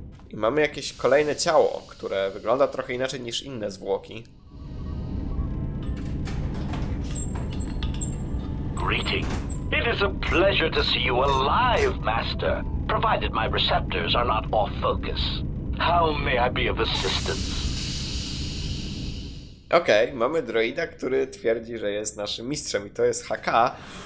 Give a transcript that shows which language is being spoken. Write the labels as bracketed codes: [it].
[pl] I mamy jakieś kolejne ciało, które wygląda trochę inaczej niż inne zwłoki. [en] Greeting. It is a pleasure to see you alive, Master, provided my receptors are not off focus. How may I be of assistance? [pl] Okej, mamy droida, który twierdzi, że jest naszym mistrzem i to jest HK.